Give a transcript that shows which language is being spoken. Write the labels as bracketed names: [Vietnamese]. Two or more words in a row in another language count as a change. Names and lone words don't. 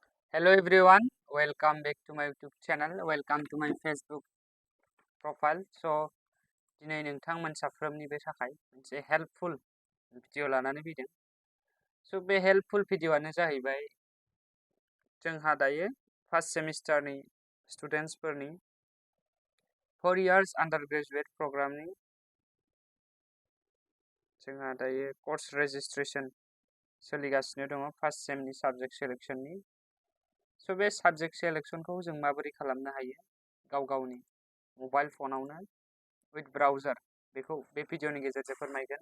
[English] Hello everyone, welcome back to my YouTube channel, welcome to my Facebook profile. So, [Bodo] दिनै नोंथांमोन साफ्रोमनिबो थाखाय मोनसे [English] helpful video [Bodo] लानानै फैदों। So, बे [English] helpful video [Bodo] जाहैबाय जोंहा दायो [English] first semester students 4 years undergraduate programme [Bodo] जोंहा दायो [English] course registration [Bodo] सोलिगासिनो दङ [English] first sem subject selection. [Bodo] So, बे [English] subject selection [Bodo] जों माबोरै खालामनो हायो गाव गावनि [English] mobile phone with browser [Bodo] बेखौ बे भिडिअनि गेजेरजों फोरमायगोन।